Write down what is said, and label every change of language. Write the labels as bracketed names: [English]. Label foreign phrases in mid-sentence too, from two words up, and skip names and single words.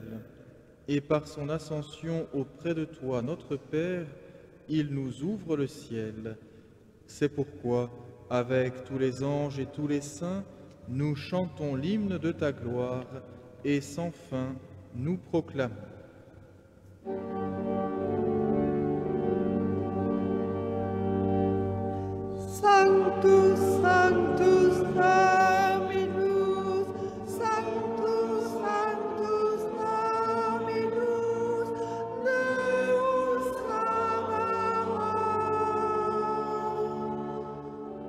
[French] Et par son ascension auprès de toi, notre Père, il nous ouvre le ciel. C'est pourquoi, avec tous les anges et tous les saints, nous chantons l'hymne de ta gloire et sans fin nous proclamons. [Latin] Sanctus, Sanctus, Dominus, Sanctus, Sanctus, Dominus, Deus Sabaoth.